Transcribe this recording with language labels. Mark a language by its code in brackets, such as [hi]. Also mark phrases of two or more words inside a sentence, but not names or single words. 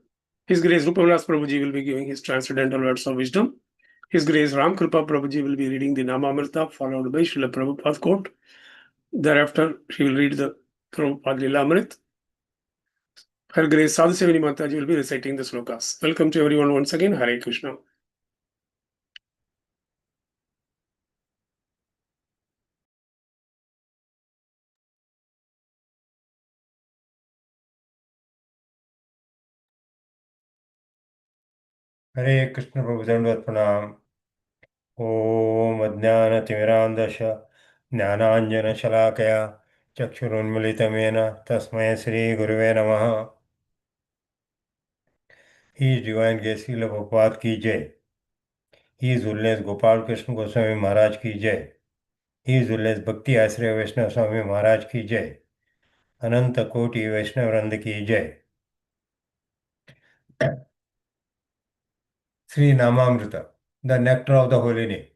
[en] His Grace Rupavilas Prabhuji will be giving his transcendental words of wisdom. His Grace Ram Kripa Prabhuji will be reading the Namamrita, followed by Srila Prabhupada quote. Thereafter, she will read the Prabhupada Lilamrit. Her Grace Sadhu Sevani Mataji will be reciting the slokas. Welcome to everyone once again. Hare Krishna. [hi] हरे कृष्ण प्रभु दंडवत प्रणाम। [sa] ओम अज्ञानतिमिरान्धस्य ज्ञानाञ्जनशलाकया चक्षुरुन्मिलितं तस्मै श्रीगुरुवे नमः। [en] His Divine Grace [hi] Srila Prabhupada की जय। [en] His Holiness [hi] गोपाल कृष्ण गोस्वामी महाराज की जय। [en] His Holiness [hi] भक्ति आश्रय वैष्णव स्वामी महाराज की जय। अनंत कोटि वैष्णव वृंद की जय। [en] Sri Namamrita, the nectar of the holy name.